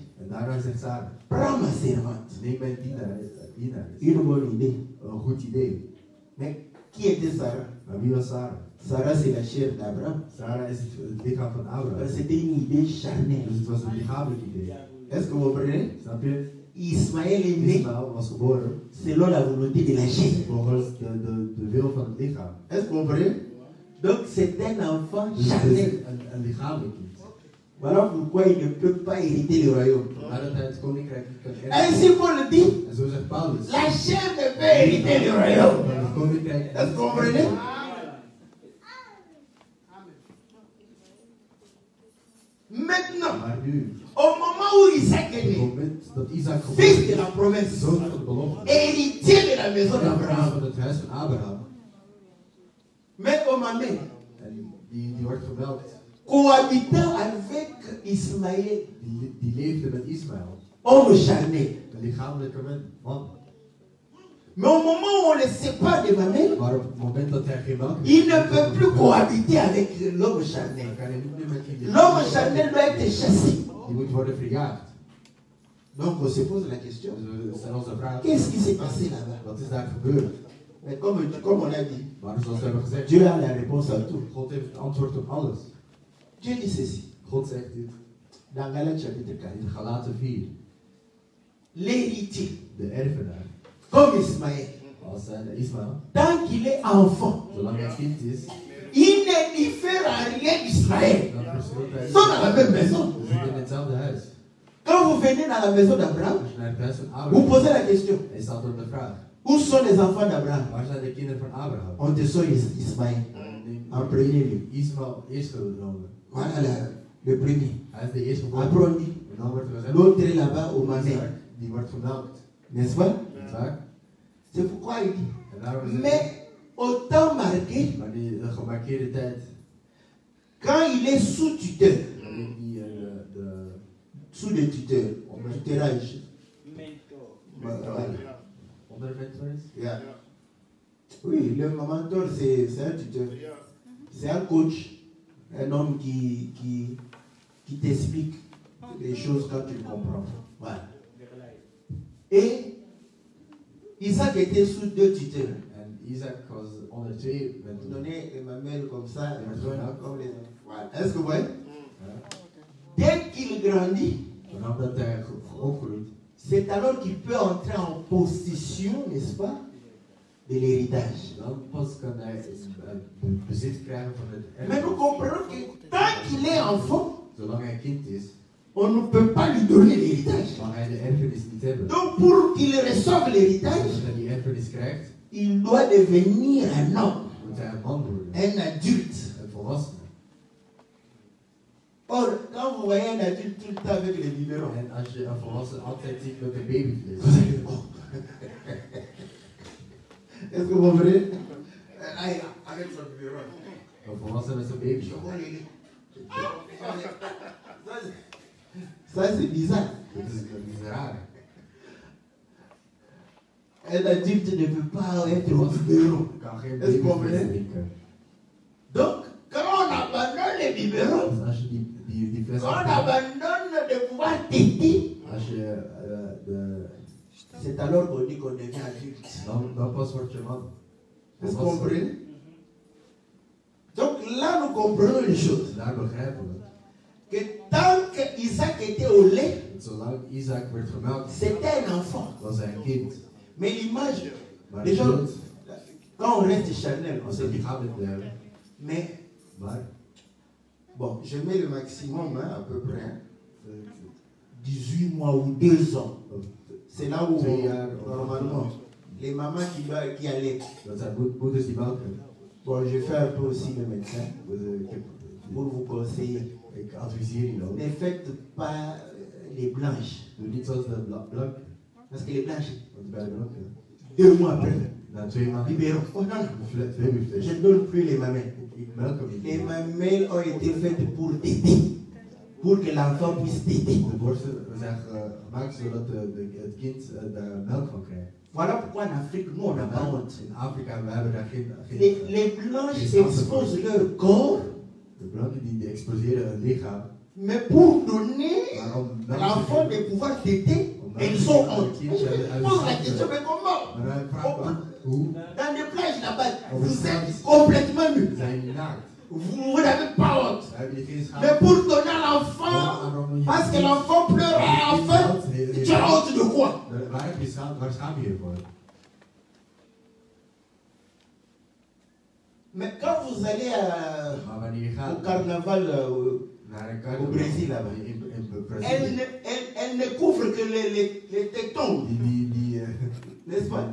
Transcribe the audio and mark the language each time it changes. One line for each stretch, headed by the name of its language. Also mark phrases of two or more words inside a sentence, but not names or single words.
Dutch: En daarna zegt Sarah,
French: prends ma servante.
Dutch: neem mijn dienaar.
French: Une bonne idée.
Dutch: Een goed idee.
French: Mais qui était Sarah?
Dutch: Maar wie was Sarah?
French: Sarah, c'est la chair d'Abraham.
Dutch: Sarah is het lichaam van Abraham.
French: C'était une idée charnelle.
Dutch: Dus het was een lichamelijk idee.
French: Est-ce que vous comprenez?
Dutch: Snap je?
French: Ismaël est né
Dutch: Ismaël was geboren
French: selon la volonté de la chair.
Dutch: volgens de wil van het lichaam.
French: Est-ce que vous comprenez? Donc c'est un enfant
Dutch: Dus het is
French: charnel.
Dutch: een lichamelijk kind.
French: Voilà pourquoi il ne peut pas hériter le royaume.
Dutch: Maar dat hij het koninkrijk niet kan
French: Ainsi
Dutch: erven.
French: Paul dit,
Dutch: En zo zegt Paulus.
French: la chair ne peut hériter le royaume.
Dutch: Maar het koninkrijk
French: Est-ce que vous comprenez? Maintenant,
Dutch: Maar nu,
French: au moment où Isaac est
Dutch: op het
French: né,
Dutch: moment dat Isaac
French: fils
Dutch: geboren
French: de la
Dutch: is,
French: promesse,
Dutch: zoon van de belofte,
French: héritier de la maison
Dutch: van
French: d'Abraham,
Dutch: het huis van Abraham,
French: mais au moment,
Dutch: en die wordt gemeld,
French: cohabitant avec Ismaël,
Dutch: die leefde met Ismaël,
French: homme charnel.
Dutch: een lichamelijke man.
French: Mais au moment où on le sépare de Mamel,
Dutch: Maar op het moment dat hij geen melk
French: il ne peut plus cohabiter avec l'homme
Dutch: dan
French: charnel.
Dutch: kan hij niet meer met die
French: L'homme charnel doit être chassé.
Dutch: Die moet worden verjaagd.
French: Donc on se pose la question,
Dutch: Dus we stellen onze vraag,
French: qu'est-ce qui s'est passé là-bas?
Dutch: wat is daar gebeurd?
French: Mais comme on a dit,
Dutch: Maar zoals we hebben gezegd,
French: Dieu a la réponse à tout.
Dutch: God heeft het antwoord op alles.
French: Dieu dit ceci,
Dutch: God zegt dit
French: dans Galates chapitre 4.
Dutch: in Galaten 4.
French: L'héritier,
Dutch: De erfenaar,
French: comme Ismaël,
Dutch: als Ismaël,
French: tant qu'il est enfant,
Dutch: zolang hij kind is,
French: il ne diffère en rien d'Ismaël.
Dutch: dan verschilt hij.
French: Ils sont dans la même maison.
Dutch: We zitten in hetzelfde huis.
French: Quand vous venez dans la maison d'Abraham,
Dutch: Als je naar het huis van
French: vous
Dutch: Abraham,
French: posez la question,
Dutch: hij stelt op de vraag,
French: où sont les enfants d'Abraham?
Dutch: waar zijn de kinderen van Abraham?
French: On te sort Ismaël en premier lieu.
Dutch: Ismaël eerst genomen.
French: Voilà le premier.
Dutch: Hij is de eerste geboren.
French: Après on dit,
Dutch: En dan wordt er gezegd,
French: l'autre est là-bas au
Dutch: Isaac,
French: Mamel.
Dutch: die wordt gemelkt.
French: N'est-ce pas?
Dutch: Niet waar?
French: C'est pourquoi il dit.
Dutch: En daarom is het,
French: Mais au temps marqué,
Dutch: maar die gemarkeerde tijd,
French: quand il est sous tuteur,
Dutch: wanneer die
French: sous le tuteur, tuteurage. Voilà.
Dutch: onder mentor is, Yeah.
French: Oui, le mentor, c'est un tuteur. C'est un coach, un homme qui t'explique les choses quand tu comprends. Voilà. Et Isaac était sous deux tuteurs.
Dutch: en Isaac was onder twee mentors.
French: Donner Emmanuel comme ça,
Dutch: Ja,
French: comme les autres. Voilà. Est-ce que vous voyez?
Dutch: Ja.
French: Dès qu'il grandit,
Dutch: Vanaf dat hij opgroeit,
French: c'est alors qu'il peut entrer en possession, n'est-ce pas, de l'héritage.
Dutch: dan pas kan hij bezit krijgen van het
French: Mais nous
Dutch: erfenis.
French: comprenons que tant qu'il est enfant,
Dutch: Zolang hij kind is,
French: on ne peut pas lui donner l'héritage.
Dutch: mag hij de erfenis niet hebben.
French: Donc pour qu'il reçoive l'héritage,
Dutch: Als hij die erfenis krijgt,
French: il doit devenir un homme,
Dutch: moet hij een man worden,
French: un adulte.
Dutch: een volwassene.
French: Or, quand vous voyez un adulte tout le temps avec les biberons,
Dutch: En als je een volwassene altijd ziet met een babyvlees,
French: vous allez, oh. Est-ce que vous comprenez? Avec son biberon.
Dutch: een volwassene met zijn babyvlees.
French: Ça, c'est bizarre.
Dutch: Dat is raar.
French: Un adulte ne peut pas être au biberon.
Dutch: Kan geen
French: Est-ce que vous
Dutch: babyvlees
French: comprenez?
Dutch: drinken.
French: Donc, quand on abandonne les biberons,
Dutch: Dus als je die fles
French: quand on
Dutch: afhaalt,
French: abandonne de pouvoir téter,
Dutch: als je
French: c'est alors qu'on dit qu'on devient adulte.
Dutch: dan pas word je man.
French: Est-ce que vous comprenez? Donc là, nous comprenons une chose.
Dutch: Daar begrijpen we.
French: que tant qu'Isaac était au lait,
Dutch: Zolang Isaac werd gemelkt,
French: c'était un enfant.
Dutch: was hij een kind.
French: Mais l'image,
Dutch: Maar
French: les
Dutch: de
French: gens,
Dutch: beeld,
French: quand on reste charnel, on
Dutch: als
French: se
Dutch: we
French: dit,
Dutch: lichamelijk blijven.
French: mais
Dutch: Maar
French: bon, je mets le maximum hein, à peu près, hein, eh, 18 mois ou 2 ans.
Dutch: op
French: C'est là où,
Dutch: 2 jaar,
French: normalement, les mamans qui allaitent.
Dutch: dat zijn moeders die melken.
French: Bon, je fais un peu aussi le médecin
Dutch: Dus, ik heb
French: pour vous conseiller.
Dutch: Ik adviseer je ook.
French: Ne faites pas les blanches.
Dutch: Doe niet zoals de blanke.
French: Parce que les blanches,
Dutch: Want bij de blanke,
French: 2 mois après,
Dutch: na 2 maanden,
French: libérons. Oh non, non.
Dutch: vlees.
French: Je ne donne plus les mamelles.
Dutch: Ik melk hem niet.
French: Les mamelles ont été faites pour téter. Pour que l'enfant puisse téter.
Dutch: De borsten zijn gemaakt zodat het kind daar melk van krijgt.
French: Voilà pourquoi en Afrique, nous, on n'a pas honte.
Dutch: In Afrika, we hebben daar geen...
French: Les blanches exposent leur corps,
Dutch: De blanken die exposeren hun lichaam.
French: mais pour donner
Dutch: Maar om
French: l'enfant de pouvoir téter, ils ont honte. Je pose la question, mais comment?
Dutch: Maar hij vraagt me, hoe?
French: Dans les plages là-bas, vous êtes complètement nus.
Dutch: Zijn jullie naakt?
French: Vous n'avez pas honte.
Dutch: Hebben jullie geen schaamte?
French: Mais pour donner à l'enfant, parce que l'enfant pleure à la fin, tu as honte de quoi?
Dutch: Waar heb je schaamte? Waar schaam je je voor?
French: Mais quand vous allez
Dutch: Maar wanneer je gaat
French: au carnaval
Dutch: naar een
French: au
Dutch: carnaval
French: Brésil là-bas,
Dutch: in
French: elle
Dutch: Brazilië,
French: ne couvre que les tétons,
Dutch: die
French: n'est-ce pas?